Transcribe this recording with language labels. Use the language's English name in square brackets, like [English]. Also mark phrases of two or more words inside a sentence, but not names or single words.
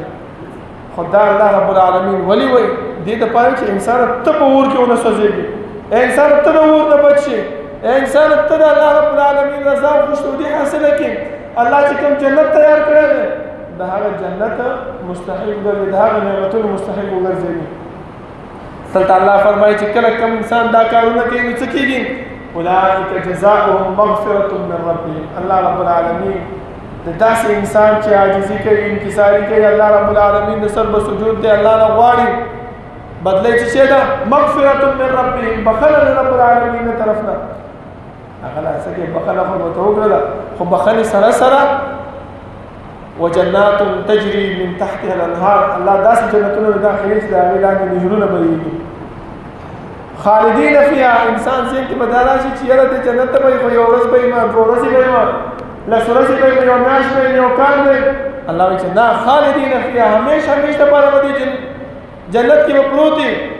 [Pashto] خو دا الله رب العالمین ولې وایي؟ دې دپاره چې انسان ته په اور کې ونه سوځېږي، انسان ته د اور نه بچ شي، انسان ته د الله رب العالمین رضا او خوشنودي حاصله کړي. الله چې کوم جنت تیار کړی دی د هغه جنت مستحق ګرځي، د هغه نعمتونو مستحق وګرځوي. دلته الله فرمایي چې کله کوم انسان دا کارونه کوي نو څه کېږي؟ [Arabic] اولئک جزاؤهم مغفرة من ربهم. [Pashto] الله رب العالمین د داسې انسان چې عاجزي کوي، انکساري کوي، الله رب العالمین د سر به سجود دی، الله نه غواړي بدلی چې څه ده؟ [Arabic] مغفرة من ربهم، [Pashto] بخښنه د رب العالمین له طرف نه. هغه لا څه کې بخښنه خو ورته وکړله، خو بخښنې سره سره [Arabic] وجنات تجري من تحتها الانهار، [Pashto] الله داسې جنتونه داخلي چې د هغې لاندې نهرونه بهیږي. [Arabic] خالدین فیها، [Pashto] انسان ذهن کې به دا راشي چې یاره دې جنت ته به خو یوه ورځ به یم، دوه ورځې به یم، لس ورځې به یم، یوه میاشت به یم، یو کال به یم. الله وایي چې نه، [Arabic] خالدین فیها، [Pashto] همیشه همیشه دپاره به دې جنت کې به پروت وي.